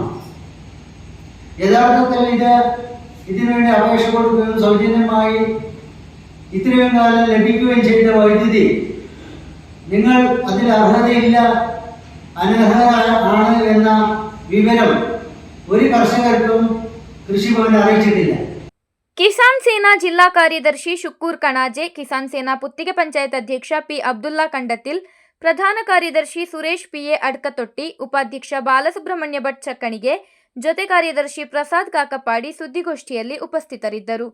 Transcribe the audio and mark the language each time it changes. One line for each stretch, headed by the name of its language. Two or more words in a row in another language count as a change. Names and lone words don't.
Malayalam: യഥാർത്ഥത്തിൽ ഇതിനുവേണ്ടി അപേക്ഷ കൊടുക്കുകയും സൗജന്യമായി ഇത്രയും കാലം ലഭിക്കുകയും ചെയ്ത വൈദ്യുതി നിങ്ങൾ അതിൽ അർഹതയില്ല, അനർഹരാണ് എന്ന വിവരം ഒരു കർഷകർക്കും കൃഷിഭവൻ അറിയിച്ചിട്ടില്ല.
Kannada: ಕಿಸಾನ್ ಸೇನಾ ಜಿಲ್ಲಾ ಕಾರ್ಯದರ್ಶಿ ಶುಕ್ಕೂರ್ ಕಣಾಜೆ, ಕಿಸಾನ್ ಸೇನಾ ಪುತ್ತಿಗೆ ಪಂಚಾಯತ್ ಅಧ್ಯಕ್ಷ ಪಿ ಅಬ್ದುಲ್ಲಾ ಕಂಡತಿಲ್, ಪ್ರಧಾನ ಕಾರ್ಯದರ್ಶಿ ಸುರೇಶ್ ಪಿಎ ಅಡ್ಕತೊಟ್ಟಿ, ಉಪಾಧ್ಯಕ್ಷ ಬಾಲಸುಬ್ರಹ್ಮಣ್ಯ ಭಟ್ ಚಕ್ಕಣಿಗೆ, ಜೊತೆ ಕಾರ್ಯದರ್ಶಿ ಪ್ರಸಾದ್ ಕಾಕಪಾಡಿ ಸುದ್ದಿಗೋಷ್ಠಿಯಲ್ಲಿ ಉಪಸ್ಥಿತರಿದ್ದರು.